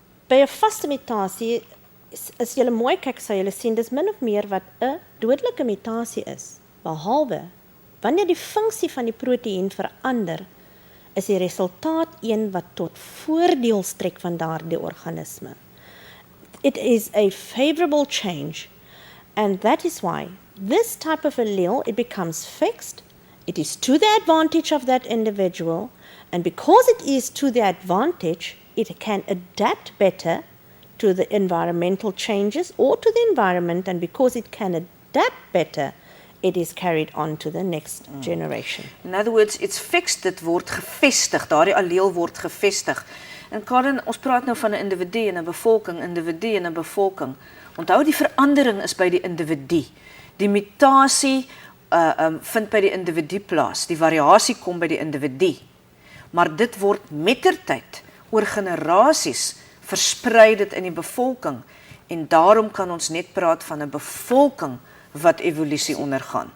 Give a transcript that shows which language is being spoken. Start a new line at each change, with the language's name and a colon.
Afrikaans: By 'n vaste mutasie, as jy mooi kyk, sal jy sien, dis min of meer wat 'n dodelike mutasie is, behalwe, wanneer die funksie van die proteïen verander, is die resultaat een wat tot voordeel strek van daardie organisme.
English: It is a favorable change, and that is why this type of allele, it becomes fixed. It is to the advantage of that individual, and because it is to the advantage, it can adapt better to the environmental changes or to the environment, and because it can adapt better, it is carried on to the next generation. In other words, it's fixed,
Afrikaans: dit word gevestig, daardie alleel word gevestig. En Karen, ons praat nou van 'n individu en 'n bevolking, Onthou, die verandering is by die individu. Die mutasie vind by die individu plaas, die variasie kom by die individu. Maar dit word mettertyd oor generasies versprei dit in die bevolking, en daarom kan ons net praat van 'n bevolking wat evolusie ondergaan.